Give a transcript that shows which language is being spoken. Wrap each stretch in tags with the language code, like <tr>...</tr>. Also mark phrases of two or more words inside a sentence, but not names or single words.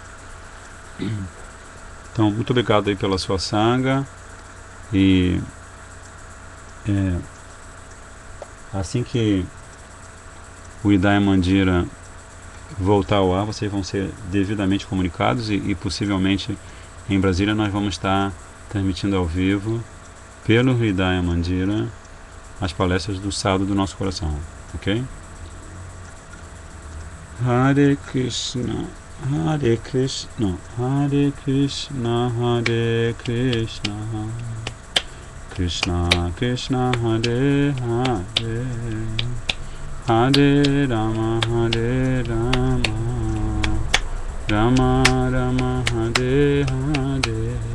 <pt>Então, muito obrigado aí pela sua sanga, e assim que o Hridaya Mandira voltar ao ar, vocês vão ser devidamente comunicados, e possivelmente em Brasília nós vamos estar transmitindo ao vivo pelo Hridaya Mandira as palestras do Sábado do Nosso Coração, ok? Hare Krishna, Hare Krishna, Hare Krishna, Hare Krishna, Krishna Krishna, Hare Hare, Hare Rama, Hare Rama, Rama Rama, Hare Hare,</pt>